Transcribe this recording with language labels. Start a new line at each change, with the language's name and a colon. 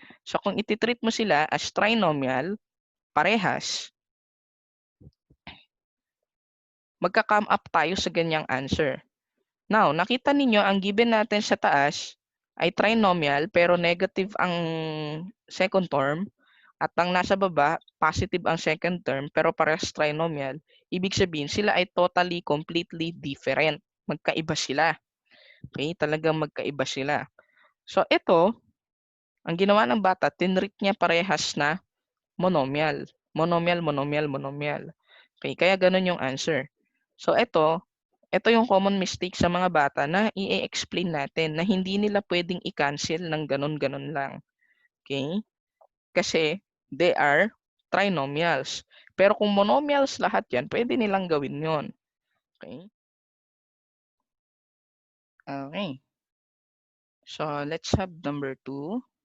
Filipino: So kung ititreat mo sila as trinomial, parehas, magka-come up tayo sa ganyang answer. Now, nakita ninyo ang given natin sa taas ay trinomial pero negative ang second term at ang nasa baba, positive ang second term pero parehas trinomial. Ibig sabihin sila ay totally, completely different. Magkaiba sila. Okay, talagang magkaiba sila. So ito, ang ginawa ng bata, tinreat niya parehas na monomial. Monomial, monomial, monomial. Okay, kaya ganun yung answer. So ito yung common mistake sa mga bata na i-explain natin na hindi nila pwedeng i-cancel ng ganun-ganun lang. Okay?
English: Kasi they are trinomials.
Filipino: Pero kung monomials lahat yan, pwede nilang gawin yon. Okay?
English: Okay. So let's have number 2.